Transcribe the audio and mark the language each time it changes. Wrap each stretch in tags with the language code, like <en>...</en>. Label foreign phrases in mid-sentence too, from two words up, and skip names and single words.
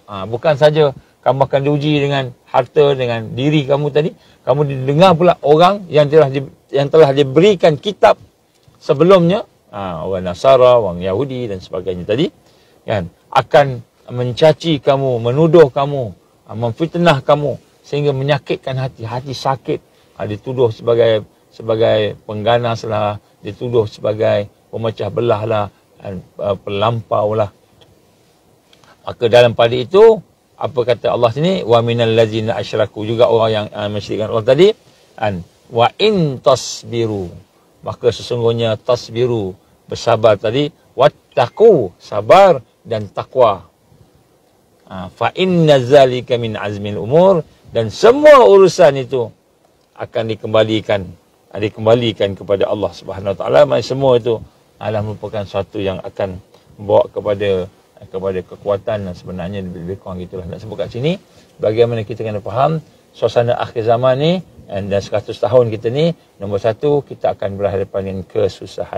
<ms>Bukan saja kamu akan diuji dengan harta, dengan diri kamu tadi, kamu didengar pula orang yang telah diberikan kitab sebelumnya, orang Nasara, orang Yahudi dan sebagainya tadi, kan, akan mencaci kamu, menuduh kamu, memfitnah kamu sehingga menyakitkan hati sakit. Dituduh sebagai pengganas lah, dituduh sebagai pemecah belah lah, pelampau lah. Maka dalam pada itu, apa kata Allah sini?</ms> <ar>وَمِنَ الَّذِينَ أَشْرَكُوا,</ar> <ms>juga orang yang mensyirikkan Allah tadi.</ms> <ar>وَإِنْ تَصْبِرُوا,</ar> <ms>maka sesungguhnya tasbiru, bersabar tadi, wattaqu, sabar dan takwa.</ms> <ar>فَإِنَّ ذَٰلِكَ مِنْ عَزْمِ الْأُمُورِ,</ar> <ms>dan semua urusan itu akan dikembalikan kepada Allah</ms> <ar>سبحانه وتعالى.</ar> <ms>Semua itu adalah merupakan sesuatu yang akan membawa kepada kekuatan, dan sebenarnya lebih kurang gitulah. Nak sebut kat sini bagaimana kita kena faham suasana akhir zaman ni, dan 100 tahun kita ni, nombor satu, kita akan berhadapan dengan kesusahan.</ms>